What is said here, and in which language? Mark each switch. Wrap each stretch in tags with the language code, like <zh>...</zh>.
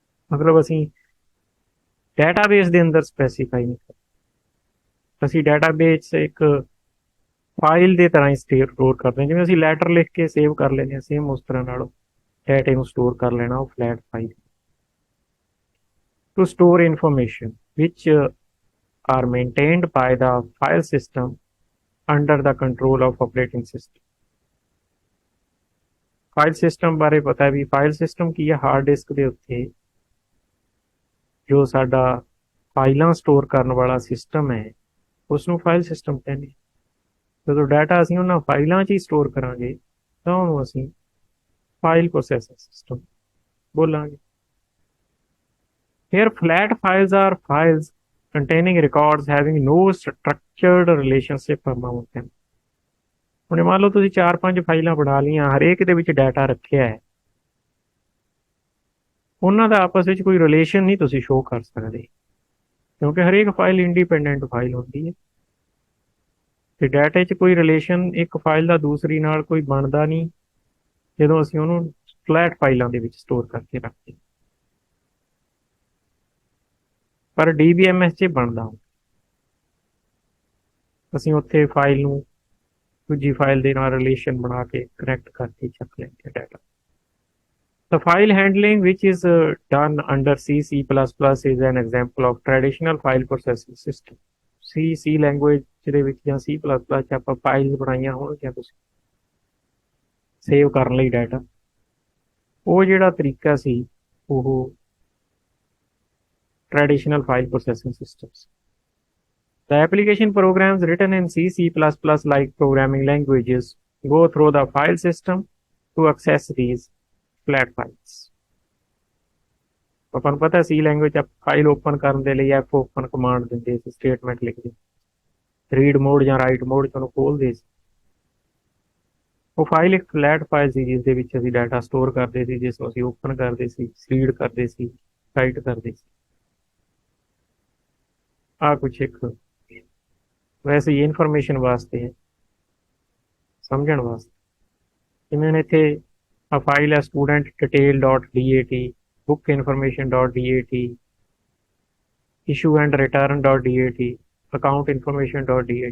<pa>ਮਤਲਬ ਅਸੀਂ ਡਾਟਾਬੇਸ ਦੇ ਅੰਦਰ ਸਪੈਸੀਫਾਈ ਨਹੀਂ ਕਰਦੇ, ਅਸੀਂ ਡਾਟਾਬੇਸ ਇੱਕ ਫਾਈਲ ਦੇ ਤਰ੍ਹਾਂ ਹੀ ਸਟੋਰ ਕਰਦੇ ਹਾਂ। ਜਿਵੇਂ ਅਸੀਂ ਲੈਟਰ ਲਿਖ ਕੇ ਸੇਵ ਕਰ ਲੈਂਦੇ ਹਾਂ, ਸੇਮ ਉਸ ਤਰ੍ਹਾਂ ਨਾਲ ਡਾਟੇ ਨੂੰ ਸਟੋਰ ਕਰ ਲੈਣਾ ਉਹ flat file.</pa> <en>To store information ਵਿਚ are maintained by the file system under the control of operating system।</en> <pa>File system ਬਾਰੇ ਪਤਾ ਵੀ ਫਾਈਲ ਸਿਸਟਮ ਕੀ ਹੈ, ਹਾਰਡ ਡਿਸਕ ਦੇ ਉੱਤੇ ਜੋ ਸਾਡਾ ਫਾਈਲਾਂ ਸਟੋਰ ਕਰਨ ਵਾਲਾ ਸਿਸਟਮ ਹੈ ਉਸ ਨੂੰ ਫਾਈਲ ਸਿਸਟਮ ਕਹਿੰਦੇ। ਜਦੋਂ ਡਾਟਾ ਅਸੀਂ ਉਹਨਾਂ ਫਾਈਲਾਂ 'ਚ ਹੀ ਸਟੋਰ ਕਰਾਂਗੇ ਤਾਂ ਉਹਨੂੰ ਅਸੀਂ ਫਾਈਲ ਪ੍ਰੋਸੈਸਿੰਗ ਸਿਸਟਮ ਬੋਲਾਂਗੇ।</pa> <en>Here flat files are files containing records having no structured relationship among them।</en> <pa>ਹੁਣ ਮੰਨ ਲਓ ਤੁਸੀਂ 4-5 ਫਾਈਲਾਂ ਬਣਾ ਲਈਆਂ, ਹਰੇਕ ਦੇ ਵਿੱਚ ਡਾਟਾ ਰੱਖਿਆ ਹੈ, ਉਹਨਾਂ ਦਾ ਆਪਸ ਵਿੱਚ ਕੋਈ ਰਿਲੇਸ਼ਨ ਨਹੀਂ ਤੁਸੀਂ ਸ਼ੋਅ ਕਰ ਸਕਦੇ, ਕਿਉਂਕਿ ਹਰੇਕ ਫਾਈਲ ਇੰਡੀਪੈਂਡੈਂਟ ਫਾਈਲ ਹੁੰਦੀ ਹੈ ਤੇ ਡਾਟਾ 'ਚ ਕੋਈ ਰਿਲੇਸ਼ਨ ਇੱਕ ਫਾਈਲ ਦਾ ਦੂਸਰੀ ਨਾਲ ਕੋਈ ਬਣਦਾ ਨਹੀਂ ਜਦੋਂ ਅਸੀਂ ਉਹਨੂੰ ਫਲੈਟ ਫਾਈਲਾਂ ਦੇ ਵਿੱਚ ਸਟੋਰ ਕਰਕੇ ਰੱਖਦੇ। ਪਰ DBMS 'ਚ ਬਣਦਾ ਹੁੰਦਾ, ਅਸੀਂ ਉੱਥੇ ਫਾਈਲ ਨੂੰ ਦੂਜੀ ਫਾਈਲ ਦੇ ਨਾਲ ਰਿਲੇਸ਼ਨ ਬਣਾ ਕੇ ਕਨੈਕਟ ਕਰਕੇ ਚੱਕ ਲੈਂਦੇ data.</pa> <en>The file handling which is done under C++ is an example of traditional file processing system।</en> <pa>C language ਦੇ ਵਿੱਚ ਜਾਂ C++ 'ਚ ਆਪਾਂ ਫਾਈਲਸ ਬਣਾਈਆਂ ਹੋਣਗੀਆਂ ਤੁਸੀਂ ਸੇਵ ਕਰਨ ਲਈ ਡਾਟਾ, ਉਹ ਜਿਹੜਾ ਤਰੀਕਾ ਸੀ ਉਹ traditional file processing systems।</pa> <en>The application programs written in C++ like programming languages go through the file system to access these flat files।</en> <pa>ਆਪਾਂ ਨੂੰ ਪਤਾ C ਲੈਂਗੁਏਜ ਫਾਈਲ ਓਪਨ ਕਰਨ ਦੇ ਲਈ F ਓਪਨ ਕਮਾਂਡ ਦਿੰਦੇ ਸੀ, ਸਟੇਟਮੈਂਟ ਲਿਖਦੇ, read mode ਜਾਂ right mode 'ਚ ਉਹਨੂੰ ਖੋਲ੍ਹਦੇ ਸੀ। ਉਹ ਫਾਈਲ ਇੱਕ ਫਲੈਟ ਫਾਈਲ ਸੀ ਜਿਸ ਦੇ ਵਿੱਚ ਅਸੀਂ ਡਾਟਾ ਸਟੋਰ ਕਰਦੇ ਸੀ, ਜਿਸ ਨੂੰ ਅਸੀਂ ਓਪਨ ਕਰਦੇ ਸੀ, ਰੀਡ ਕਰਦੇ ਸੀ, ਰਾਈਟ ਕਰਦੇ ਸੀ। ਆ ਕੁਛ ਇੱਕ ਵੈਸੇ ਹੀ ਇਨਫੋਰਮੇਸ਼ਨ ਵਾਸਤੇ ਹੈ, ਸਮਝਣ ਵਾਸਤੇ। ਜਿਵੇਂ ਹੁਣ ਇੱਥੇ ਆ ਫਾਈਲ ਹੈ student detail.dat, book information.dat, issue and return.dat, account information.dat।</pa>